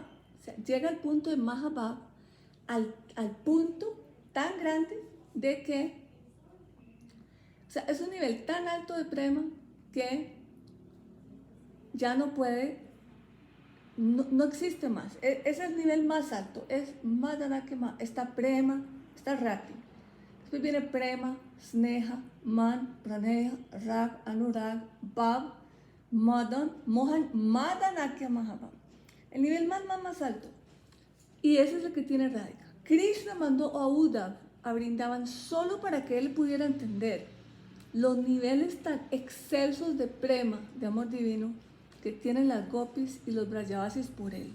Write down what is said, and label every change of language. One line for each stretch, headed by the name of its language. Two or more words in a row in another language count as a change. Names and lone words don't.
Spanish: O sea, llega al punto de Mahabhava, al punto tan grande de que, o sea, es un nivel tan alto de Prema que ya no puede, no existe más. Ese es el nivel más alto. Es Madanakema, está Prema, está Rati. Después viene
Sanskrit: Prema, Sneha, Man, Praneha, Rag, Anurag, Bhav, Madan, Mohan, Madanakya Mahabhav.
Spanish: El nivel más alto. Y ese es el que tiene Radhika. Krishna mandó a Uddhav a Vrindavan solo para que él pudiera entender los niveles tan excelsos de Prema, de amor divino, que tienen las gopis y los brajavasis por él.